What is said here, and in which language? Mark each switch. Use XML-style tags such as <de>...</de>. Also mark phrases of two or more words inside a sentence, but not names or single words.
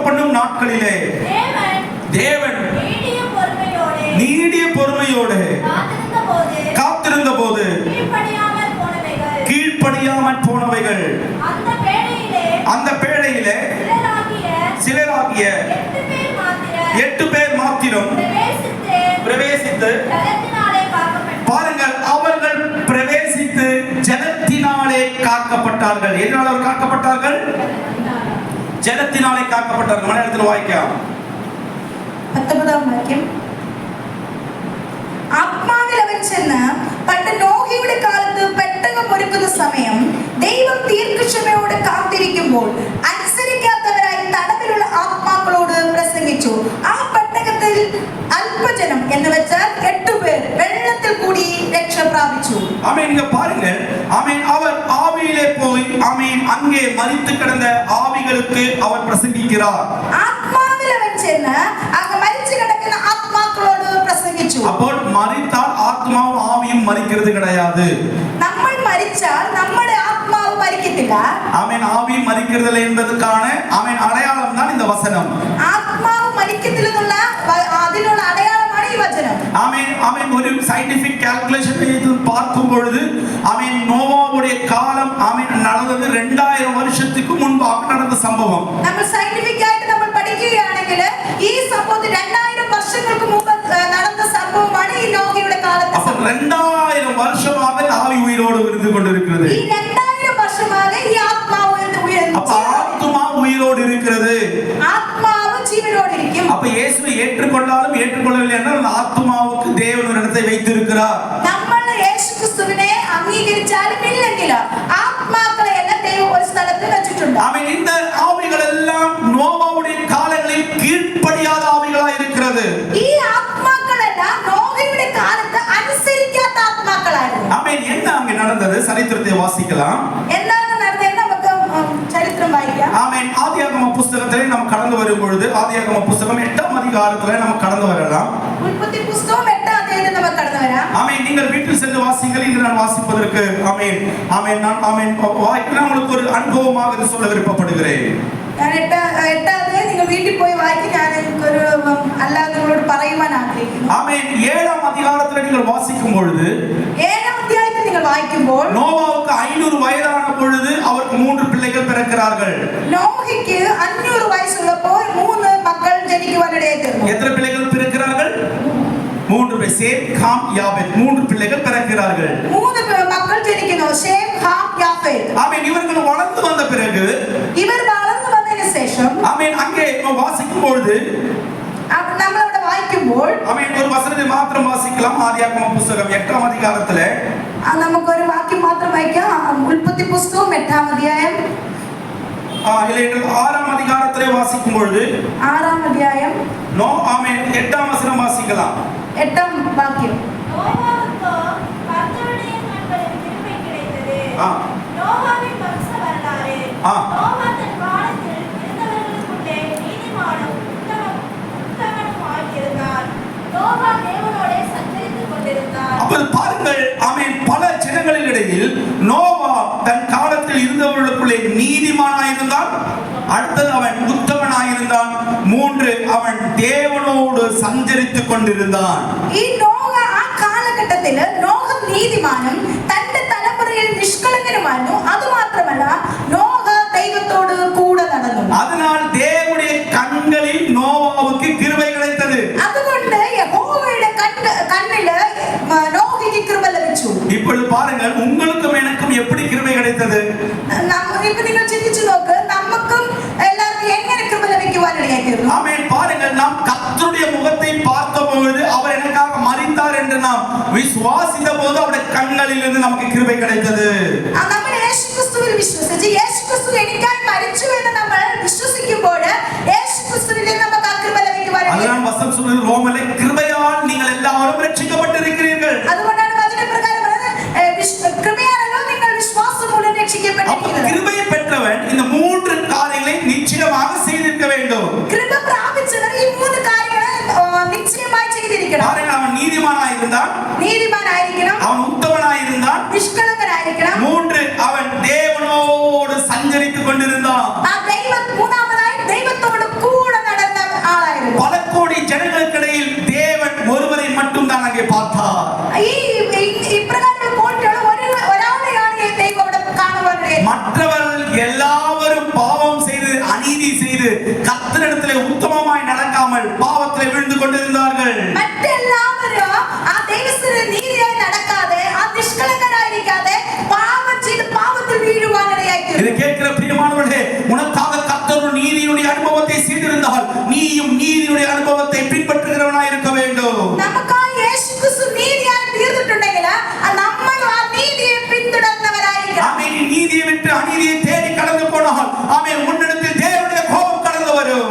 <ta>பண்ணும் நாட்களிலே தேவன் நீடிய பொறுமையோடு காத்திருந்த போது கீழ்ப்படியாமல் போனவைகள் அந்த பேழையிலே சிலராகிய 8 பேர் மாத்திரம் பிரவேசித்து பாருங்கள், அவர்கள் பிரவேசித்து ஜலத்தினாலே காக்கப்பட்டார்கள். எதனால் அவர் காக்கப்பட்டார்கள்?</ta> <ml>ജലത്തിനാലെ കാക്കപ്പെട്ടവർ. മലയാളത്തിൽ വായിക്കാം. 19ആം വാക്യം. ആത്മാവിൽ അവൻ ചെന്ന് പണ്ട് നോഹയുടെ കാലത്ത് പെട്ടകം ഒരുക്കുന്ന സമയം ദൈവം ദീർഘക്ഷമയോട് കാത്തിരിക്കുമ്പോൾ അനുസരിക്കാത്തവരായി തടവിലുള്ള ആത്മാക്കളോട് പ്രസംഗിച്ചു. ആ പെട്ടകത്തിൽ അല്പജനം എന്ന് വെച്ചാൽ 8 പേർ വെള്ളത്തിൽ കൂടി രക്ഷ പ്രാപിച്ചു.</ml> <ta>ஆமென். இங்க பாருங்க. ஆமென். அவர் ஆவியிலே போய் ஆமென் அங்கே மரித்து கிடந்த ஆவிகளுக்கு அவர் பிரசங்கிக்கிறார்.</ta> <ml>ആത്മാവിൽ അവൻ ചെന്ന് അങ്ങ് മരിച്ചു കിടക്കുന്ന ആത്മാക്കളോട് പ്രസംഗിച്ചു. അപ്പോൾ മരിത്താൽ ആത്മാവും ആവിയും മരിക്കുന്നത് கிடையாது. നമ്മൾ മരിച്ചാൽ നമ്മുടെ ആത്മാവ് മരിക്കത്തില്ല.</ml> <ta>ஆமென். ஆவி மரிக்கிறதில்லை என்பதற்கான ஆமென் அடையாளம் தான் இந்த வசனம்.</ta> <ml>ആത്മാവ് മരിക്കത്തില്ലെന്നുള്ള അതിനുള്ള അടയാളമാണ് ഈ വചനം.</ml> <ta>ஆமென். ஆமென். ஒரு</ta> <en>scientific calculation</en> <ta>செய்து பார்க்கும் பொழுது ஆமென் நோவாவுடைய காலம் ஆமென் நடந்தது 2000 வருஷத்துக்கு முன்பாக நடந்த சம்பவம்.</ta> <ml>നമ്മൾ സയന്റിഫിക് ആയിട്ട് നമ്മൾ പഠിക്കുകയാണെങ്കിൽ ഈ സംഭവത്തിൽ 2000 വർഷങ്ങൾക്ക് മുമ്പ് നടന്ന സംഭവമാണ് ഈ നോഹയുടെ കാലത്ത്.</ml> <ta>அப்ப 2000 வருஷமாக ஆவி உயிரோடு இருந்து கொண்டிருக்கிறது.</ta> <ml>ഈ 2000 വർഷமாக ഈ ആത്മാവ്</ml> <ta>அப்ப ஆத்மா உயிரோடு இருக்கிறது.</ta> <ml>ആത്മാവ് ജീവനോടെ ഇരിക്കും.</ml> <ta>அப்ப இயேசுவை ஏற்றுக்கொண்டாலும் ஏற்றுக்கொள்ளவில்லை என்றால் அந்த ஆத்மாவுக்கு தேவன் ஒரு இடத்தை வைத்திருக்கிறார்.</ta> <ml>നമ്മൾ യേശുക്രിസ്തുവിനെ അംഗീകരിച്ചാലും ഇല്ലെങ്കിലും ആത്മാക്കളെ എല്ലാം ദൈവം ഒരു സ്ഥലത്ത് വെച്ചിട്ടുണ്ട്.</ml> <ta>ஆமென். இந்த ஆவிகள் எல்லாம் நோவாவுடைய காலங்களில் கீழ்ப்படியாத ஆவிகளாய் இருக்கிறது.</ta> <ml>ഈ ആത്മാക്കളെല്ലാം നോഹയുടെ കാലത്ത് അനുസരിക്കാത്ത ആത്മാക്കളായിരുന്നു.</ml> <ta>ஆமென். என்ன அங்கே நடந்தது? சரித்திரத்தை வாசிக்கலாம்.</ta> <ml>എന്താണ് നടന്നത്? നമുക്ക് ചരിത്രം വായിക്കാം.</ml> <ta>ஆமென். ஆதியாகம புத்தகத்திலே நாம் கடந்து வரும் பொழுது ஆதியாகம புத்தகம் 8ஆம் அதிகாரத்திலே நாம் கடந்து வரலாம்.</ta> <ml>ഉൽപ്പത്തി പുസ്തകം 8ആം അധ്യായത്തിൽ നമുക്ക് കടന്നു വരാം.</ml> <ta>ஆமென். நீங்கள் வீட்டில் சென்று வாசிங்கள். இன்று நான் வாசிப்பதற்கு ஆமென் ஆமென் நான் ஆமென் வாய்க்கிறேன். உங்களுக்கு ஒரு அனுபவமாக இது சொல்ல விருப்பப்படுகிறேன்.</ta> <ml>ഞാൻ 8ആം അധ്യായം നിങ്ങൾ വീട്ടിൽ പോയി വായിക്കും. ഞാൻ എനിക്കൊരു അല്ലാതെ നിങ്ങളോട് പറയുവാൻ ആഗ്രഹിക്കുന്നു.</ml> <ta>ஆமென். 7ஆம் அதிகாரத்திலே நீங்கள் வாசிக்கும் பொழுது</ta> <ml>7ആം അധ്യായത്തിൽ നിങ്ങൾ വായിക്കുമ്പോൾ</ml> <ta>நோவாவுக்கு 500 வயதான பொழுது அவருக்கு 3 பிள்ளைகள் பிறக்கிறார்கள்.</ta> <ml>നോഹയ്ക്ക് 500 വയസ്സുള്ളപ്പോൾ 3 മക്കൾ ജനിക്കുവാനിടയായി തീർന്നു.</ml> <ta>எத்தனை பிள்ளைகள் பிறக்கிறார்கள்? 3 பேர். சேம், காம், யாபேத். 3 பிள்ளைகள் பிறக்கிறார்கள்.</ta> <ml>3 മക്കൾ ജനിക്കുന്നു. ഷേം, ഹാം, യാഫേത്ത്.</ml> <ta>ஆமென். இவர்கள் வளர்ந்து வந்த பிறகு</ta> <ml>ഇവർ വളർന്നു വന്നതിന് ശേഷം</ml> <ta>ஆமென் அங்கே வாசிக்கும் பொழுது</ta> <ml>നമ്മൾ അവിടെ വായിക്കുമ്പോൾ</ml> <ta>ஆமென் ஒரு வசனத்தை மாத்திரம் வாசிக்கலாம். ஆதியாகம புத்தகம் 8ஆம் அதிகாரத்திலே</ta> <ml>നമുക്കൊരു വാക്യം മാത്രം വായിക്കാം. ഉൽപ്പത്തി പുസ്തകം 8ആം അധ്യായം</ml> <ta>இல்லை 6ஆம் அதிகாரத்திலே வாசிக்கும் பொழுது</ta> <ml>6ஆം അധ്യായം</ml> <ta>ஆமென் 8ஆம் வசனம் வாசிக்கலாம்.</ta> <ml>8ஆം വാക്യം.</ml> <ta>நோவாவுக்கோ கர்த்தருடைய கண்களில் கிருபை கிடைத்தது. ஆ. நோவாவின் வம்ச வரலாறு. ஆ. நோவா தன் காலத்தில் இருந்தவர்களுக்குள்ளே நீதிமானும் உத்தமனுமாய் இருந்தார். நோவா தேவனோடே சஞ்சரித்து ஆமென் பல ஜனங்களிடையில் நோவா தன் காலத்தில் இருந்தவர்களுக்குள்ளே நீதிமானாயிருந்தான். அடுத்தது அவன் உத்தமனாயிருந்தான். 3 அவன் தேவனோடு சஞ்சரித்துக் கொண்டிருந்தான்.</ta> <ml>ഈ നോഹ ആ കാലഘട്ടത്തിൽ നോഹ നീതിമാനും തന്റെ തലമുറയിൽ നിഷ്കളങ്കനുമായിരുന്നു. അതുമാത്രമല്ല നോഹ ദൈവത്തോട് കൂടെ നടന്നു.</ml> <ta>அதனால் தேவனுடைய கண்களில் நோவாவுக்கு கிருபை கிடைத்தது.</ta> <ml>അതുകൊണ്ട് യഹോവയുടെ കണ്ണിൽ നോഹയ്ക്ക് കൃപ ലഭിച്ചു.</ml> <ta>இப்பொழுது பாருங்கள், உங்களுக்கும் எனக்கும் எப்படி கிருபை கிடைத்தது?</ta> <ml>ഇപ്പൊ നിങ്ങൾ ചിന്തിച്ചു നോക്ക്, നമുക്കും എല്ലാവർക്കും എങ്ങനെ കൃപ ലഭിക്കുവാനിടയായിരുന്നു?</ml> <ta>ஆமென். பாருங்கள், நாம் கர்த்தருடைய முகத்தை பார்த்தபோது அவர் எனக்காக மரித்தார் என்று நாம் விசுவாசித்த போது அவருடைய கண்களில் இருந்து நமக்கு கிருபை கிடைத்தது.</ta> <ml>നമ്മൾ യേശുക്രിസ്തുവിൽ വിശ്വസിച്ച് യേശുക്രിസ്തു എനിക്കായി മരിച്ചു എന്ന് നമ്മൾ വിശ്വസിക്കുമ്പോൾ യേശുക്രിസ്തുവിൽ നമുക്ക് ആ കൃപ ലഭിക്കുവാനിടയായി.</ml> <ta>அதுதான் வசனம் சொல்லுது, ரோமலே கிருபையால் நீங்கள் எல்லாரும் ரட்சிக்கப்பட்டிருக்கிறீர்கள்.</ta> <ml>അതുകൊണ്ടാണ് വചനപ്രകാരം പറയുന്നത്, കൃപയാലല്ലോ നിങ്ങൾ വിശ്വാസം മൂലം രക്ഷിക്കപ്പെട്ടിരിക്കുന്നത്.</ml> <ta>கிருபையை பெற்றவன் இந்த 3 காரியங்களை நிச்சயமாக செய்திருக்க வேண்டும்.</ta> <ml>കൃപ പ്രാപിച്ചവൻ ഈ 3 കാര്യങ്ങൾ നിശ്ചയമായി ചെയ്തിരിക്കണം.</ml> <ta>பாருங்கள், அவன் நீதிமானாயிருந்தான்,</ta> <ml>നീതിമാനായിരിക്കണം,</ml> <ta>அவன் உத்தமனாயிருந்தான்,</ta> <ml>നിഷ്കളങ്കനായിരിക്കണം,</ml> <ta>3 அவன் தேவனோடு சஞ்சரித்துக் கொண்டிருந்தான்.</ta> <ml>ആ മൂന്നാമതായി ദൈവത്തോട് കൂടെ നടന്ന ആളായിരുന്നു.</ml> <ta>பல கோடி ஜனங்களுக்கிடையில் தேவன் ஒருவரை மட்டும் தான் அங்கே பார்த்தார்.</ta> <ml>ഈ ഇപ്രകാരം പോയിട്ടുള്ള ഒരാളെയാണ് ദൈവം അവിടെ കാണുവാനിടയായി.</ml> <ta>மற்றவர்கள் எல்லாரும் பாவம் செய்து அநீதி செய்து கர்த்தரிடத்திலே உத்தமமாய் நடக்காமல் பாவத்திலே விழுந்து கொண்டிருந்தார்கள்.</ta> <ml>മറ്റെല്ലാവരും ആ ദൈവത്തിന്റെ നീതിയായി നടക്കാതെ, ആ നിഷ്കളങ്കരായിരിക്കാതെ പാപം ചെയ്ത് പാപത്തിൽ വീഴുവാനിടയായി.</ml> <ta>இதை கேட்கிற பிரியமானவர்களே, உனக்காக கர்த்தர் நீதியுடைய அனுபவத்தை செய்திருந்தால் நீயும் நீதியுடைய அனுபவத்தை பின்பற்றுகிறவனாய் இருக்க வேண்டும்.</ta> <ml>നമുക്കായി യേശുക്രിസ്തു നീതിയായി തീർന്നിട്ടുണ്ടെങ്കിൽ നമ്മൾ ആ നീതിയെ പിന്തുടർന്നവരായിരിക്കണം.</ml> <ta>ஆமென். நீதியை விட்டு அநீதியை தேடி கடந்து போனால் ஆமென் உன்னிடத்தில் தேவனுடைய கோபம் கடந்து வரும்.</ta>